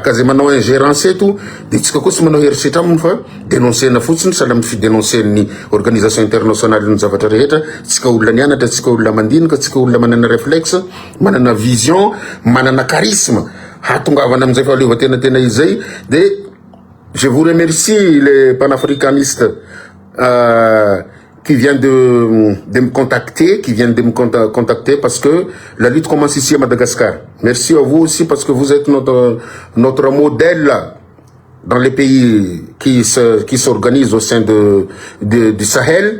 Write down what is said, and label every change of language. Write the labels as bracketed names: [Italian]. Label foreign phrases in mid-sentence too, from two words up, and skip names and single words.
[Malagasy] ka zay manao ingérence eto de tsika koa tsy manao herisetra aminy fa dénoncena fotsiny sahala amin'ny fidénoncen'ny [French] organisation internationale [Malagasy] ny zavatra rehetra tsika olona nianatra tsika olona mandinika tsika olona manana réflexe manana vision manana charisme hatongavana amin'izay fahaleovan-tena izy zay de [French] Je vous remercie, les panafricanistes qui viennent de me contacter, parce que la lutte commence ici à Madagascar. Merci à vous aussi parce que vous êtes notre modèle dans les pays qui s'organisent au sein du Sahel.